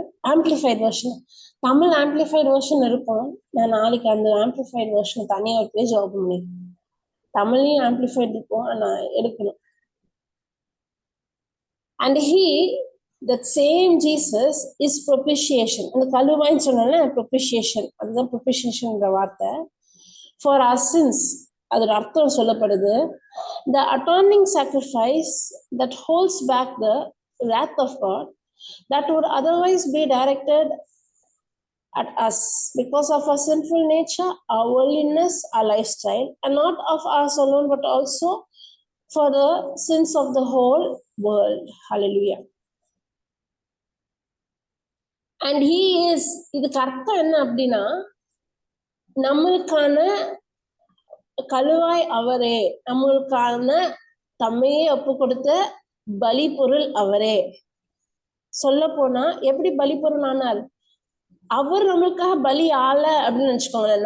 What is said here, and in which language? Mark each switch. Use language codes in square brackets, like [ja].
[ta] Amplified version. Tamil amplified version இருக்கும். நான் நாளைக்கு அந்த ஆம்பிளிஃபைட் வெர்ஷன் தனியா ஒரு பேஜ் ஓபன் பண்ணி, தமிழையும் ஆம்பிளிஃபைட் இருக்கும், நான் எடுக்கணும். [en] And he, that same Jesus is propitiation. [ta] இந்த கழுவாய்ன்னு சொன்னால propitiation, அதுதான் propitiationன்ற வார்த்தை. [en] For our sins, [ta] அதோட அர்த்தம் சொல்லப்படுது. [en] The atoning sacrifice that holds back the wrath of God that would otherwise be directed at us because of our sinful nature, our worldliness, our lifestyle, and not of us alone, but also for the sins of the whole world. Hallelujah. And he is, [ta] இதுக்கு அர்த்தம் என்ன அப்படின்னா, நம்மளுக்கான கழுவாய் அவரே, நம்மளுக்கான தம்மையே ஒப்பு கொடுத்த பலி பொருள் அவரே. சொல்ல போனா எப்படி பலி பொருள் ஆனார்? அவர் நம்மளுக்காக பலி ஆள அப்படின்னு நினைச்சுக்கோங்களேன்.